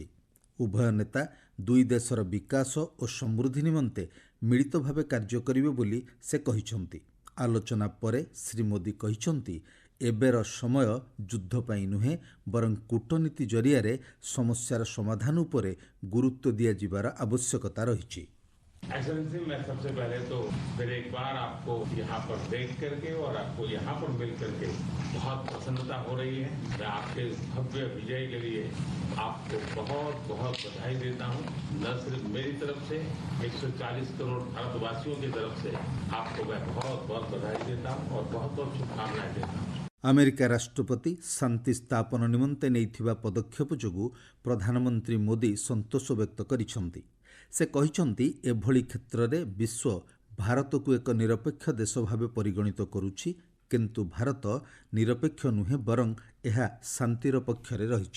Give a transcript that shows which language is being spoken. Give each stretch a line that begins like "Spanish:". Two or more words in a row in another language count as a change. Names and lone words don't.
Odia: ଉଭୟ ନେତା ଦୁଇ ଦେଶର ବିକାଶ ଓ ସମୃଦ୍ଧି ନିମନ୍ତେ ମିଳିତ ଭାବେ କାର୍ଯ୍ୟ କରିବେ ବୋଲି ସେ କହିଛନ୍ତି। ଆଲୋଚନା ପରେ ଶ୍ରୀ ମୋଦି କହିଛନ୍ତି ଏବେର ସମୟ ଯୁଦ୍ଧ ପାଇଁ ନୁହେଁ, ବରଂ କୂଟନୀତି ଜରିଆରେ ସମସ୍ୟାର ସମାଧାନ ଉପରେ ଗୁରୁତ୍ୱ ଦିଆଯିବାର ଆବଶ୍ୟକତା ରହିଛି।
Hindi: एक्सेलेंसी, मैं सबसे पहले तो फिर एक बार आपको यहाँ पर देख करके और आपको यहाँ पर मिल करके बहुत प्रसन्नता हो रही है। मैं आपके भव्य विजय के लिए आपको बहुत बहुत बधाई देता हूँ। न सिर्फ मेरी तरफ से 140 करोड़ भारतवासियों की तरफ से आपको मैं बहुत बहुत बधाई देता हूँ और बहुत बहुत शुभकामनाएं देता हूँ।
Odia: ଆମେରିକା ରାଷ୍ଟ୍ରପତି ଶାନ୍ତି ସ୍ଥାପନ ନିମନ୍ତେ ନେଇଥିବା ପଦକ୍ଷେପ ଯୋଗୁଁ ପ୍ରଧାନମନ୍ତ୍ରୀ ମୋଦି ସନ୍ତୋଷ ବ୍ୟକ୍ତ କରିଛନ୍ତି। ସେ କହିଛନ୍ତି ଏଭଳି କ୍ଷେତ୍ରରେ ବିଶ୍ୱ ଭାରତକୁ ଏକ ନିରପେକ୍ଷ ଦେଶ ଭାବେ ପରିଗଣିତ କରୁଛି, କିନ୍ତୁ ଭାରତ ନିରପେକ୍ଷ ନୁହେଁ, ବରଂ ଏହା ଶାନ୍ତିର ପକ୍ଷରେ ରହିଛି।